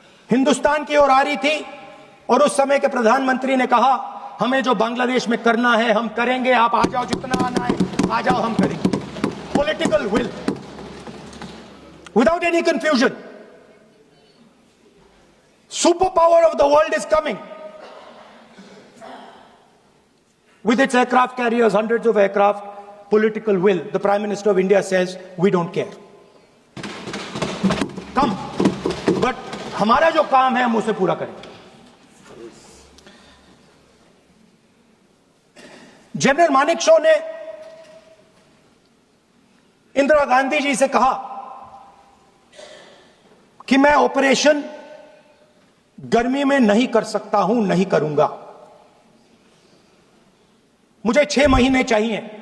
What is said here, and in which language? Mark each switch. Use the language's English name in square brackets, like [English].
[Hindi] हिंदुस्तान की ओर आ रही थी, और उस समय के प्रधानमंत्री ने कहा हमें जो बांग्लादेश में करना है हम करेंगे, आप आ जाओ, जितना आना है आ जाओ, हम करेंगे। [English] Political will without any confusion. Super power of the world is coming with its aircraft carriers, hundreds of aircraft, political will. The Prime Minister of India says, we don't care. Come. [Hindi] But हमारा जो काम है हम उसे पूरा करें। General Manekshaw ने इंदिरा गांधी जी से कहा कि मैं ऑपरेशन गर्मी में नहीं कर सकता हूं, नहीं करूंगा, मुझे 6 महीने चाहिए।